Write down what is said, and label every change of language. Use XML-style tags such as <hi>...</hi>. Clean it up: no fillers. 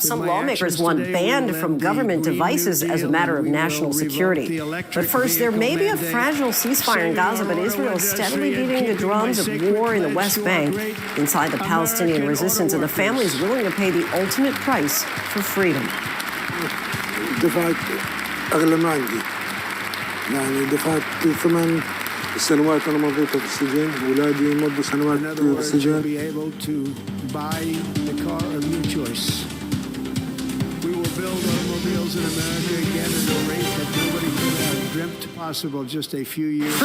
<en>Some lawmakers want banned from government devices as a matter of national security. But first, there may be a fragile ceasefire in Gaza, but Israel is steadily beating the drums of war in the West Bank inside the Palestinian resistance, and the families willing to pay the ultimate price for freedom.</en> <ar>يعني دفعت 8 سنوات أنا مضيتها في السجن، أولادي مضوا سنوات في السجن.</ar> <en>Be able to buy the car of your choice. We will build automobiles in America again at a rate that nobody could have dreamt possible just a few years ago.</en>